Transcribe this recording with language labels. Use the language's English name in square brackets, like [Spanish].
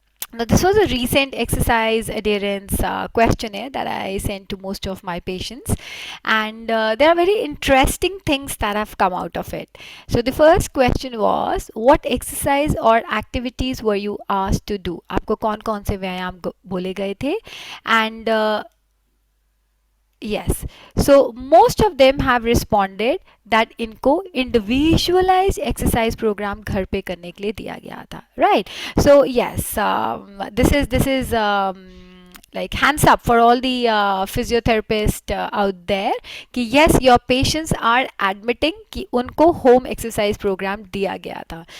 [English] Now this was a recent exercise adherence questionnaire that I sent to most of my patients, and there are very interesting things that have come out of it. So the first question was, what exercise or activities were you asked to do? [Hindi] आपको कौन-कौन से व्यायाम बोले गए थे? [English] And yes, so most of them have responded that [Hindi] इनको [English] individualized exercise program [Hindi] घर पे करने के लिए दिया गया था, [English] right? So yes, this is like hands up for all the physiotherapists out there कि yes, your patients are admitting कि [Hindi] उनको [English] home exercise program [Hindi] दिया गया था.